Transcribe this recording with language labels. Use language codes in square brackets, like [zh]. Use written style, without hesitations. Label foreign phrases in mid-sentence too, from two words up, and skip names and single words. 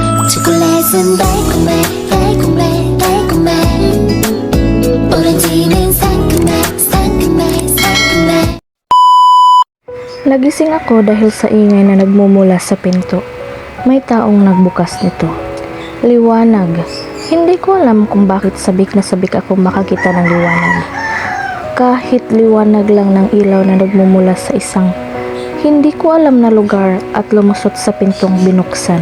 [ko] 초콜릿은 달콤해 달콤해 달콤해 오렌지는 상큼해 상큼해 상큼해. [tl] Nagising ako dahil sa ingay na nagmumula sa pinto. May taong nagbukas nito. Liwanag. Hindi ko alam kung bakit sabik na sabik ako makakita ng liwanag. Kahit liwanag lang ng ilaw na nagmumula sa isang hindi ko alam na lugar at lumusot sa pintong binuksan.